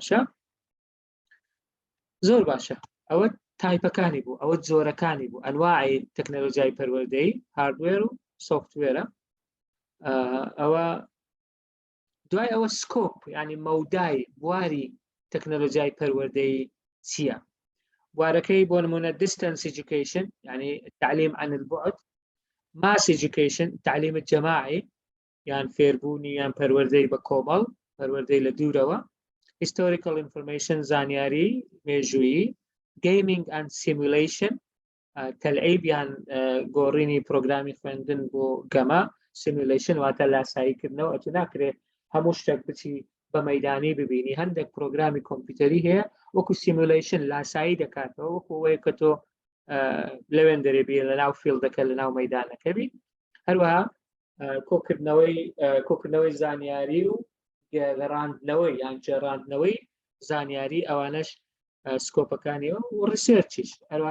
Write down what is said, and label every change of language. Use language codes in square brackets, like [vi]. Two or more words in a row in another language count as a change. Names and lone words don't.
[ckb] باشە ئەوە تایپەکانی بوو ئەوە جۆرەکانی بوو ئەنواعی تەکنەلۆژیای پەروەردەی هاردوێر و سۆفتوێرە ئەوە دوای ئەوە سکۆپ ینی مەودای بواری تەکنەلۆژیای پەروەردەی چییە بوارەکەی بۆ نمونە [en] distance education [ar] يعني التعليم عن البعد [en] mass education [ar] التعليم الجماعي يعني [ckb] فێربوونی یان پەروەردەی بە کۆمەڵ پەروەردەی لە دوورەوە [en] historical information [ckb] زانیاری مێژوویی [en] gaming and simulation [ckb] تەلعیب یان گۆڕینی پرۆگرامی خوێندن بۆ گەمە simulation واتە لاساییکردنەوە ئەتو ناکرێت هەموو شتێک بچی بە مەیدانی ببینی هەندێک پرۆگرامی کۆمپیوتەری هەیە وەکو سیمولیشن لاسایی دەکاتەوە وەکو ئەوەیە کە تۆ لەوێن دەرێبی لە ناو فیلدەکە لە ناو مەیدانەکەبی هەروەها کۆکردنەوەی زانیاری و گەڕاندنەوەی یان جێڕاندنەوەی زانیاری ئەوانەش سکۆپەکانیەوە و ڕیسێرچیش هەروە